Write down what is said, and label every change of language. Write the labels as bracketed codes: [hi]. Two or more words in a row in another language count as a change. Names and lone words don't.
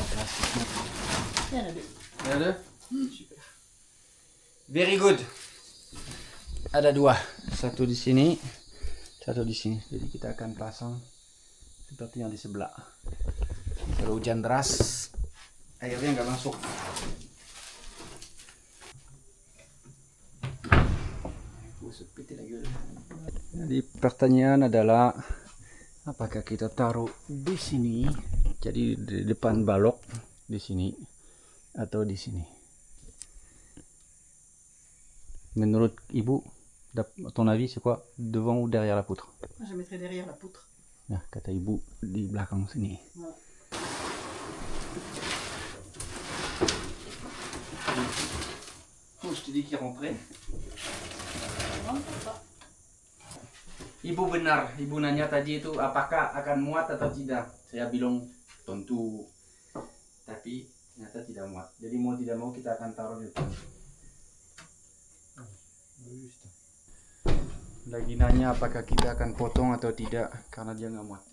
[fr] Il y en a deux. [id] Ada? [en] Super. Very good. [id] Ada dua, satu di sini, satu di sini. Jadi kita akan pasang seperti yang di sebelah. Kalau hujan deras, airnya nggak masuk. Jadi pertanyaan adalah, apakah kita taruh di sini, jadi di depan balok di sini, atau di sini? Menurut ibu, [fr] ton avis c'est quoi, devant ou derrière la poutre? Moi, je mettrais derrière la poutre. [id] Nah, kata ibu di belakang sini. [fr] Voilà. Oh, je te dis qu'il rentrait. [id] Ibu benar, ibu nanya tadi itu apakah akan muat atau tidak. Saya bilang tentu, tapi ternyata tidak muat. Jadi mau tidak mau kita akan taruh di depan. Lagi nanya apakah kita akan potong atau tidak karena dia nggak muat.